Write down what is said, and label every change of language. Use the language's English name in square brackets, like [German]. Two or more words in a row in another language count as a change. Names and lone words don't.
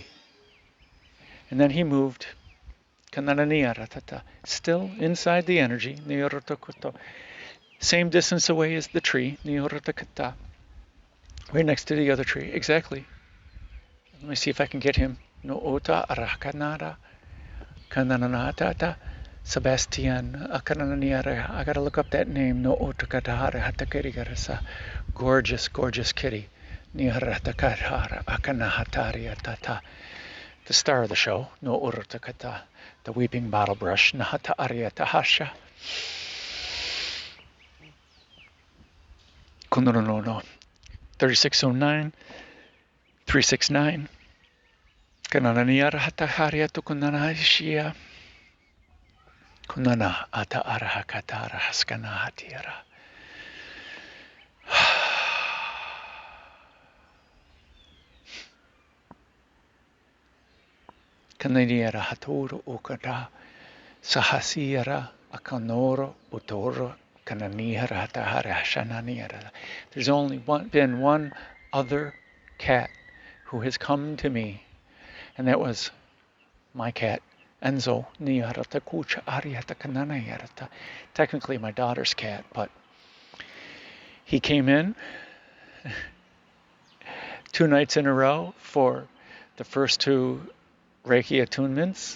[English] And then he moved, still inside the energy, same distance away as the tree, right next to the other tree, exactly. Let me see if I can get him. No ota arakanada, kananatata, Sebastian, I gotta look up that name. No ota katahara hatakarigarasa. Gorgeous, gorgeous kitty. Niharatakathara, akanahatariya tata. The star of the show, no urutakata, the weeping bottle brush, nahata ariyatahasha. Kunurunono, 3609, 369. Kanananiara hatahariatu kunanahishia. Kunana ata arahakatara haskanahatira. Kananiara haturu ukata. Sahasiara akanoro utoro kananihara hatahara hashananiara. There's only been one other cat who has come to me, and that was my cat, Enzo. Technically my daughter's cat, but he came in 2 nights in a row for the first 2 Reiki attunements.